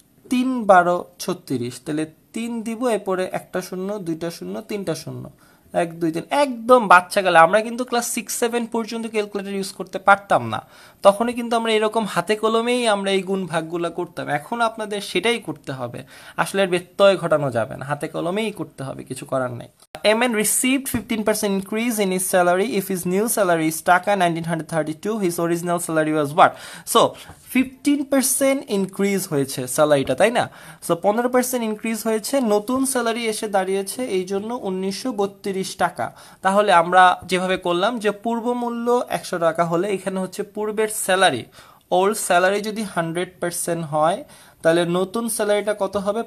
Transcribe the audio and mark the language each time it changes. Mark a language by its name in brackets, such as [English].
[Bangla] 3 12 36, তাহলে 3 দিব, এরপরে একটা শূন্য, দুইটা শূন্য, তিনটা শূন্য, 1 2 3, একদম বাচ্চা কালে। আমরা কিন্তু ক্লাস 6 7 পর্যন্ত ক্যালকুলেটর ইউজ করতে পারতাম না, তখনই কিন্তু আমরা এরকম হাতে কলমেই আমরা এই গুণ ভাগগুলো করতাম। এখন আপনাদের সেটাই করতে হবে, আসলে এর ব্যত্যয় ঘটানো যাবে না, হাতে কলমেই করতে হবে, কিছু করার নেই। [English] MN received 15% increase in his salary if his new salary is taka 1932, his original salary was what? So 15% increase [Bangla] হয়েছে স্যালারিটা, তাই না? সো 15% ইনক্রিজ হয়েছে, নতুন স্যালারি এসে দাঁড়িয়েছে এই জন্য 1932 টাকা। তাহলে আমরা যেভাবে করলাম যে পূর্ব মূল্য 100 টাকা হলে এখানে হচ্ছে পূর্বের স্যালারি, ওল্ড স্যালারি যদি 100% হয় তাহলে নতুন স্যালারিটা কত হবে?